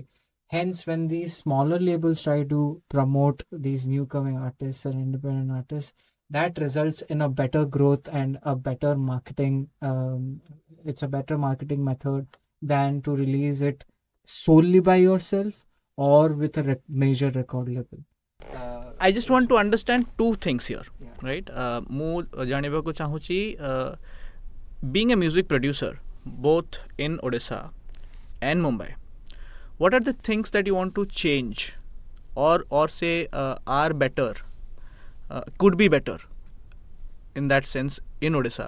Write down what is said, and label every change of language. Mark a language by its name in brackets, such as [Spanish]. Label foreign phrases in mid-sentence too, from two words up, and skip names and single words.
[English] Hence, when these smaller labels try to promote these new coming artists and independent artists, that results in a better growth and a better marketing. It's a better marketing method than to release it solely by yourself or with a major record label. I just want to understand two things here, Yeah. right? [Odia] ମୁଁ ଜାଣିବାକୁ ଚାହୁଁଛି [English] being a music producer both in Odisha and Mumbai, what are the things that you want to change or say are better, could be better in that sense in Odisha?